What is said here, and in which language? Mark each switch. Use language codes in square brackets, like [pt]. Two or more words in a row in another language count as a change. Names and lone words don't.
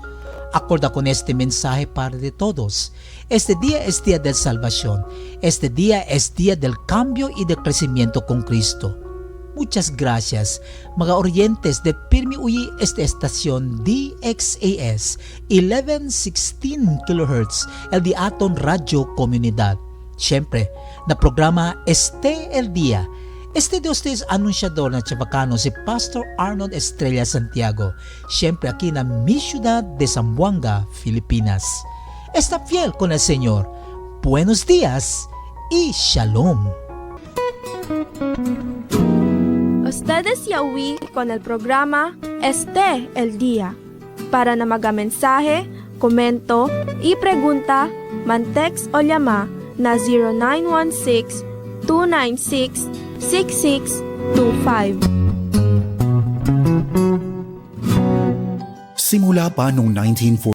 [cbk] Acorda con este mensaje para de todos. Este día es día de salvación. Este día es día del cambio y del crecimiento con Cristo. Muchas gracias, mga orientes de Pirmi Uyi esta estación DXAS 1116 kHz, el diaton Radio Comunidad. Siyempre, na programa Este el Día. Este de ustedes anunciador na chabacano si Pastor Arnold Estrella Santiago, siyempre aquí na mi ciudad de Zamboanga, Filipinas. Está fiel con el Señor. Buenos días y Shalom. Ustedes yawi con el programa Este el Día. Para na magamensahe, komento y pregunta, man-text o llama na 0916-296-6625. [tl] Simula pa noong 1940